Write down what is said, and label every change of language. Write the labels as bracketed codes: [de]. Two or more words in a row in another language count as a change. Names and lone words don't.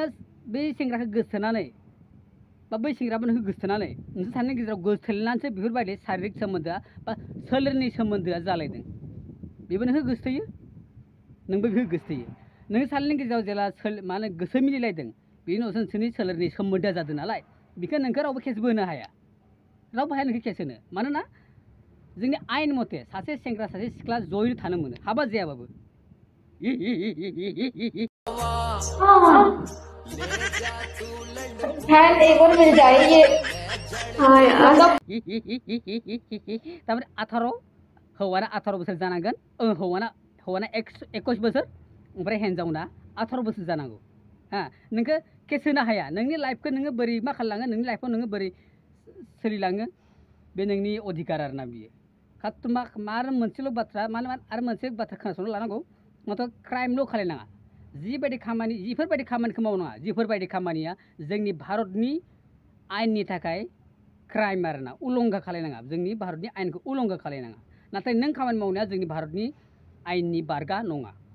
[brx] बै सेंग्राखौ गोसोथोनानै बा बै सेंग्राबो नोंखौ गोसोथोनानै नोंसोर सानैनि गेजेराव गोसोथोलायनानैसो बेफोरबायदि शारिरिक सोमोन्दोआ बा सोलेरनि सोमोन्दोआ जालायदों बेबो नोंखौ गोसोथोयो नोंबो बेखौ गोसोथोयो नों सानैनि गेजेराव जेला माने गोसो मिलायलायदों बेनि उनावसो नोंसोरनि सोलेरनि सोमोन्दोआ जादों नालाय बेखौ नोंखौ रावबो केसबो होनो हाया रावबो हाया नोंखौ केस होनो मानोना जोंनि आयेन मथे सासे सेंग्रा सासे सिख्ला जयैनो थानो मोनो हाबा जायाबाबो [hi] एक और मिल जाएगी हाँ यार [brx] तारमाने 18 हौवाना 18 बोसोर जानांगोन हौवाना 21 बोसोर ओमफ्राय हिन्जावना 18 बोसोर जानांगौ हा नोंखौ केस होनो हाया नोंनि लाइफखौ नोङो बोरै मा खालामलाङो नोंनि लाइफआव नोङो बोरै सोलिलाङो बे नोंनि अधिकार आरोना बियो आरो मोनसेल' बाथ्रा आरो मोनसे बाथ्रा खोनासंनो लानांगौ माथ्र क्राइमल' खालायनाङा जिफोरबायदि खामानिखौ मावनाङा जिफोरबायदि खामानिया जोंनि भारतनि आयेननि थाखाय क्राइम आरोना उलंघा खालायनाङा जोंनि भारतनि आयेनखौ उलंघा खालायनाङा नाथाय नों खामानि मावनाया जोंनि भारतनि आयेननि बारगा नङा